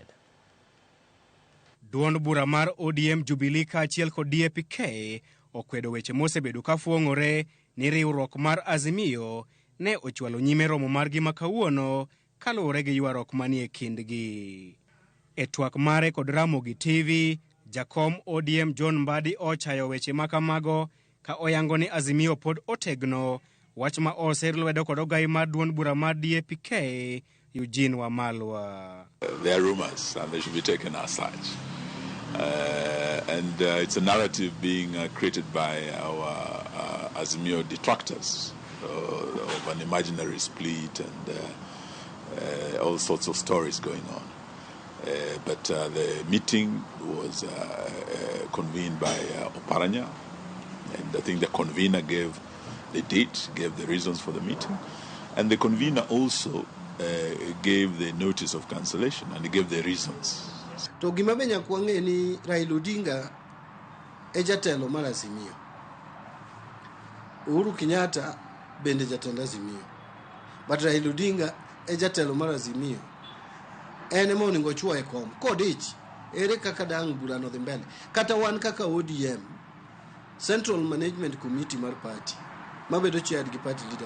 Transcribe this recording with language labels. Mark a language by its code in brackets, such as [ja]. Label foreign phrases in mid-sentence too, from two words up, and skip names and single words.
[luo] Duond bura mar ODM Jubilee kaachiel kod DAP-K okwedo weche mosebedo ka fuong'ore ni riwruok mar Azimio ne ochwalo nyime romo margi ma kawuono kaluwore gi ywaruok manie kindgi. E twak mare kod Ramogi TV, jakom ODM John Mbadi ochayo weche makamago ka oyango ni Azimio pod otegno, wach ma oser lwedo kod ogai mar duond bura mar DAP-K Eugene Wamalwa. [en] There are rumors and they should be taken as such. It's a narrative being created by our Azimio detractors of an imaginary split and all sorts of stories going on. But the meeting was convened by Oparanya, and I think the convener gave the date, gave the reasons for the meeting, and the convener also gave the notice of cancellation and he gave the reasons. [luo] To gima benya kuange ni Raila Odinga e jatelo mar Azimio. Uhuru Kenyatta bende jatelo Azimio. But Raila Odinga e jatelo mar Azimio. Ene mo ningo chwa e kom. Kodich ere kaka dang bura no dhi mbele. Kata wan kaka ODM Central Management Committee mar party mabedo chaired gi [en] party leader.